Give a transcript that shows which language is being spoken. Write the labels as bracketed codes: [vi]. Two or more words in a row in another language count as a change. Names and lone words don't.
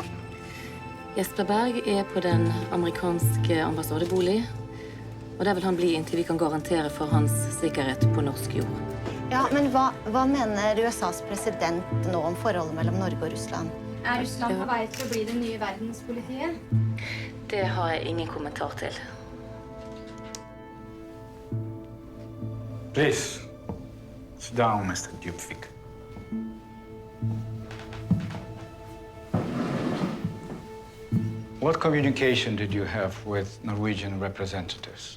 [no] Jesper Berg er på den amerikanske ambassadebolig, og der vil han bli inntil vi kan garantere for hans sikkerhet på norsk jord. Ja, men hva mener USAs president nå om forholdet mellom Norge og Russland? Er Russland på vei til å bli det nye verdenspolitiet? Det har jeg ingen kommentar til. [en] Please, sit down, Mr. Djupvik. What communication did you have with Norwegian representatives?